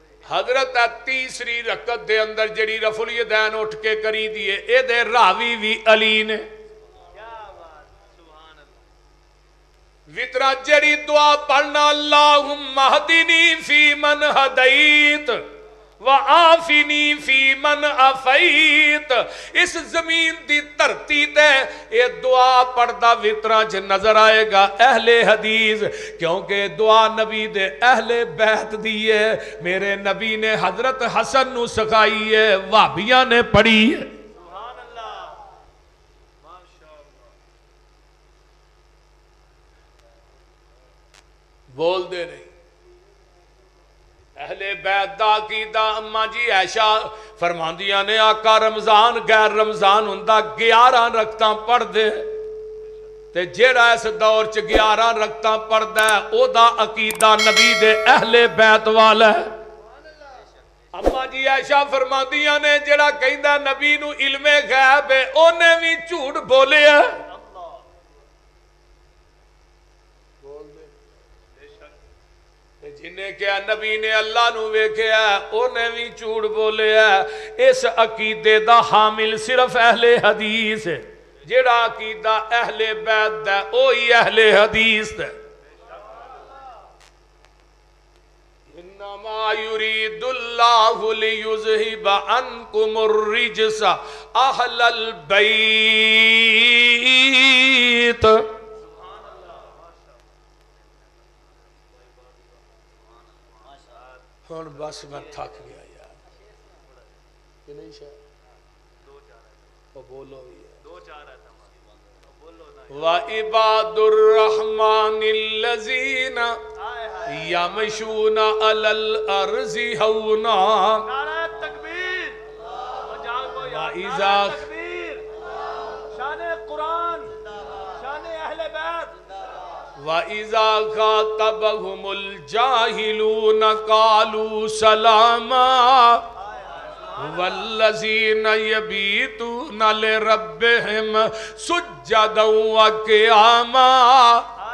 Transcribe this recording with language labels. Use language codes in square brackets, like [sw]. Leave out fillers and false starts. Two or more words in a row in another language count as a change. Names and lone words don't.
[pa] حضرت تیسری رکعت دے اندر جڑی رفع الیدین اٹھ کے کری دیے اے دے راوی بھی علی نے [ur] کیا بات [ar] سبحان اللہ [pa] وطرہ جڑی دعا پڑھنا [ar] اللہم اہدنی فی من ہدیت وآفنی فی من عفیت [pa] اس زمین دی دھرتی تے یہ دعا پڑھدا وطراں چ نظر آئے گا اہل حدیث کیونکہ دعا نبی دے اہل بیت دی ہے میرے نبی نے حضرت حسن نو سکھائی ہے وہابیاں نے پڑھی ہے [ar] سبحان اللہ ماشاء اللہ [pa] بول دے نہیں اہل بیت دا عقیدہ اماں جی عائشہ فرماندیاں نے آقا رمضان غیر رمضان ہوندا 11 رکعتاں پڑھ دے تے جیڑا اس دور چ 11 رکعتاں پڑھدا ہے او دا عقیدہ نبی دے اہل بیت والا ہے اماں جی عائشہ فرماندیاں نے جیڑا کہندا نبی نو علم غیب ہے اونے بھی جھوٹ بولیا جنہیں کیا نبی نے اللہ نو ویکھیا اونے بھی جھوٹ بولیا اس عقیدے دا حامل صرف اہل حدیث ہے جیڑا عقیدہ اہل بیت دا اوہی اہل حدیث دا [ar] انما یرید اللہ لیذہب عنکم الرجس اہل البیت [pa] ہن بس میں تھک گیا یار کہ نہیں شاید وہ بولو بھی ہے دو چار ہے [ar] وَعِبَادُ الرَّحْمَنِ الَّذِينَ يَمْشُونَ عَلَى الْأَرْضِ هَوْنًا [ur] نعرہ تکبیر [ar] وَإِذَا [ur] تکبیر شان قرآن شان اہل بیت [ar] وَإِذَا خَاطَبَهُمُ الْجَاهِلُونَ قَالُوا سَلَامًا وَالَّذِينَ يَبِيتُونَ لِرَبِّهِمْ سُجَّدًا وَقِيَامًا